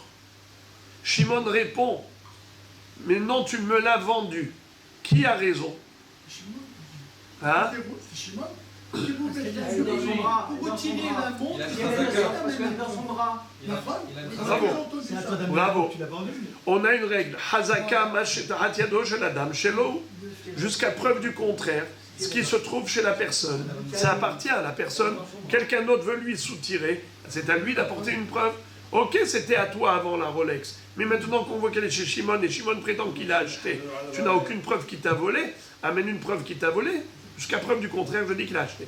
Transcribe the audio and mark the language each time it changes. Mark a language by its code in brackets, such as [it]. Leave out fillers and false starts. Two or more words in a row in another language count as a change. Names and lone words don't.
[fr] Shimon répond, mais non, tu me l'as vendue. Qui a raison? Hein? Shimon. Pour retirer la montre, dans son bras. Bravo. Bravo. On a une règle. [he] חזקה מה שתחת ידו של אדם שלו. [fr] Jusqu'à preuve du contraire. Ce qui se trouve chez la personne, ça appartient à la personne. Quelqu'un d'autre veut lui soutirer. C'est à lui d'apporter une preuve. Ok, c'était à toi avant la Rolex, mais maintenant qu'on voit qu'elle est chez Shimon et Shimon prétend qu'il l'a acheté, tu n'as aucune preuve qu'il t'a volé, amène une preuve qu'il t'a volé, jusqu'à preuve du contraire, je dis qu'il l'a acheté.